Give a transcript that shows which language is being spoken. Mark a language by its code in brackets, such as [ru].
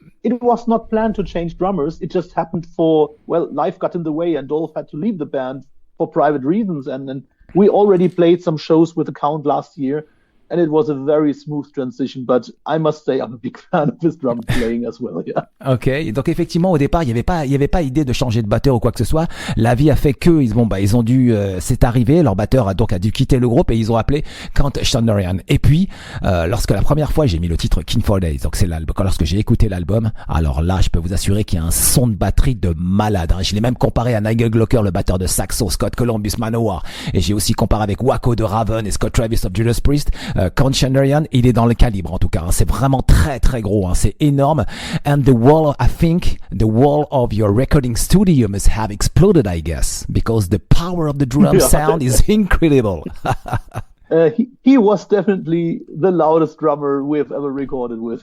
[en] It was not planned to change drummers. It just happened life got in the way, and Dolph had to leave the band for private reasons, and we already played some shows with the Count last year. And it was a very smooth transition, but I must say I'm a big fan of his drum playing as well. Yeah. [fr] Ok, donc effectivement au départ il y avait pas idée de changer de batteur ou quoi que ce soit. La vie a fait que ils ont dû, c'est arrivé. Leur batteur a dû quitter le groupe et ils ont appelé Count Shandorian. Et puis lorsque la première fois j'ai mis le titre King for Days, donc c'est l'album. Lorsque j'ai écouté l'album, alors là je peux vous assurer qu'il y a un son de batterie de malade. Hein. Je l'ai même comparé à Nigel Glocker, le batteur de Saxo, Scott Columbus Manowar, et j'ai aussi comparé avec Wacko de Raven et Scott Travis of Judas Priest. Count Shandorian, il est dans le calibre en tout cas. Hein. C'est vraiment très très gros. Hein. C'est énorme. [en] And I think the wall of your recording studio must have exploded, I guess, because the power of the drum sound is incredible. He was definitely the loudest drummer we've ever recorded with.